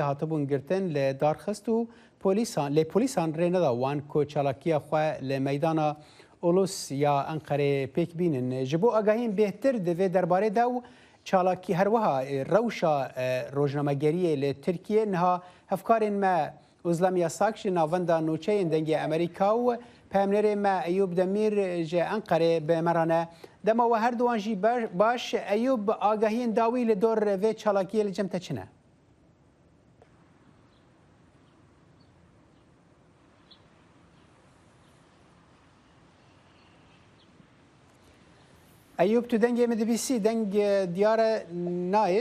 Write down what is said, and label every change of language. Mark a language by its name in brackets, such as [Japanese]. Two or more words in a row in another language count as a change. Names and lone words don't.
[Kurdish] هاتبوون گرتن لە دارخست و لێ پۆلیسان ڕێ نەداوان کۆ چالاکیە خوا لە مەیدانە ئۆلوس یا ئەنقەرێ پێک بینن ji بۆ ئەگاهین بێتر دەوێت دەربارەدا و چالاکی هەروەها ڕەوشە ڕۆژنامەگەریە لە تورکیە نها هەفکارên me Uzlamiya Sak ji navenda nûçeyên dengê Amerîka û peyamnerê me Eyûb Demîr ji Enqerê bi merane dema we her duwan jî baş Eyûb agahiyên dawî li dor vê çalakiyê li cem te çi ne? Eyûb tu dengê min dibîsî deng diyare nayê?